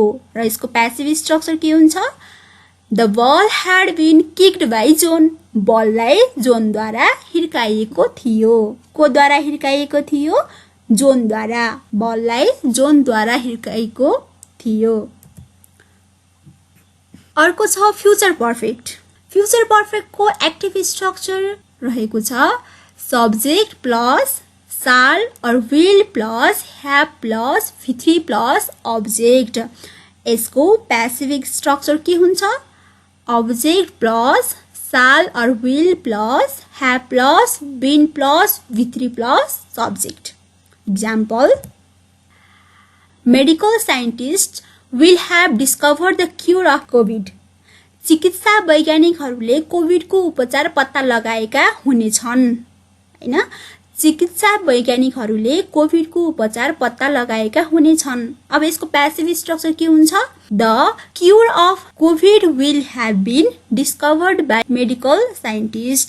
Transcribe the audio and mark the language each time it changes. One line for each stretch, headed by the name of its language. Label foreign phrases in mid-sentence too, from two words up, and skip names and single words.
Nepali: र यसको
English: passive structure
Nepali: के हुन्छ?
English: The ball had been kicked by John,
Nepali: बललाई जोनद्वारा हिर्काइएको थियो। कोद्वारा हिर्काइएको थियो? जोनद्वारा, बललाई जोनद्वारा हिर्काइएको थियो। अर्को छ
English: future perfect. future perfectko active structure
Nepali: रहेको छ
English: subject plus shall or will plus have plus V3 plus object.
Nepali: यसको
English: passive structure
Nepali: के हुन्छ?
English: object plus shall or will plus have plus been plus V3 plus subject. Example, medical scientists will have discovered the cure of COVID.
Nepali: चिकित्सा वैज्ञानिकहरूले कोभिडको उपचार पत्ता लगाएका हुनेछन् हैन। चिकित्सा वैज्ञानिकहरूले कोभिडको उपचार पत्ता लगाएका हुनेछन्। अब यसको
English: passive structure
Nepali: के हुन्छ?
English: The cure of COVID will have been discovered by medical scientist.